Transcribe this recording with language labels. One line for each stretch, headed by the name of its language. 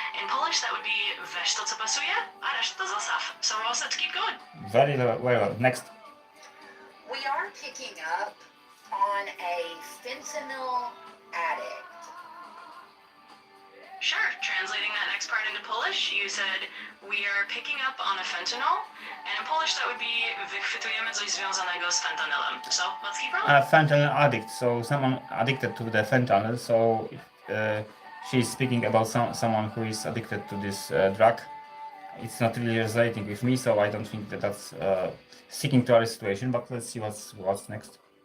English: In Polish, that would be,
Polish: weź to, co pasuje, a resztę zostaw.
English: So we're all set to keep going. Very well. Next. We are picking up on a fentanyl addict. Sure. Translating that next part into Polish, you said, we are picking up on a fentanyl. And in Polish, that would be,
Polish: wychwytujemy coś związanego z fentanylem.
English: So let's keep rolling. Fentanyl addict, so someone addicted to the fentanyl. So she's speaking about someone who is addicted to this drug. It's not really resonating with me, so I don't think that that's sticking to our situation. But let's see what's next.